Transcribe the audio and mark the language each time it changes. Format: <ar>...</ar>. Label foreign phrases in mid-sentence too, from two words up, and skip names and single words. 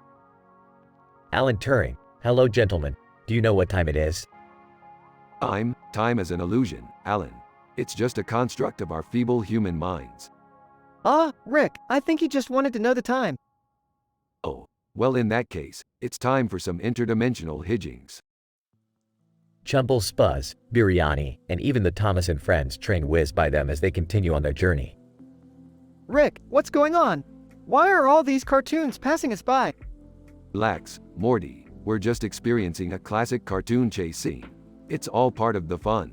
<en>Alan Turing, hello gentlemen, do you know what time it is? Time is an illusion, Alan. It's just a construct of our feeble human minds. Ah, Rick, I think he just wanted to know the time. Oh, well in that case, it's time for some interdimensional hijinks. Chumble Spuzz, Biryani, and even the Thomas and Friends train whiz by them as they continue on their journey. Rick, what's going on? Why are all these cartoons passing us by? Relax, Morty, we're just experiencing a classic cartoon chase scene. It's all part of the fun.</en>